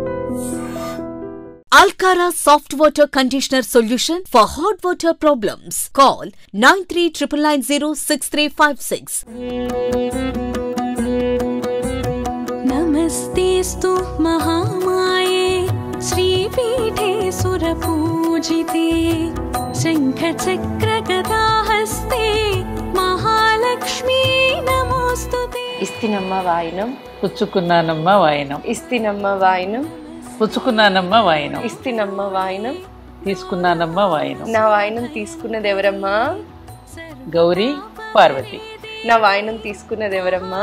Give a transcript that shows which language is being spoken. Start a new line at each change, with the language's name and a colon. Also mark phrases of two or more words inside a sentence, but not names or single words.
English: Alcara Soft Water Conditioner Solution for hot water problems. Call 9399906356.
Sanskrit: नमस्तेस्तु महामाये श्रीपीठे सुरपूजिते शङ्खचक्रगदाहस्ते महालक्ष्मी नमोस्तुते।
Telugu: ఇస్తినమ్మ వాయినం పుచ్చుకున్నానమ్మ వాయినం, ఇస్తినమ్మ వాయినం పుచ్చుకున్నానమ్మ వాయినం, ఇస్తినమ్మ వాయినం తీసుకున్నానమ్మ వాయినం. నా వాయినం తీసుకున్నది ఎవరమ్మా? గౌరీ పార్వతి. నా వాయినం తీసుకున్నది ఎవరమ్మా?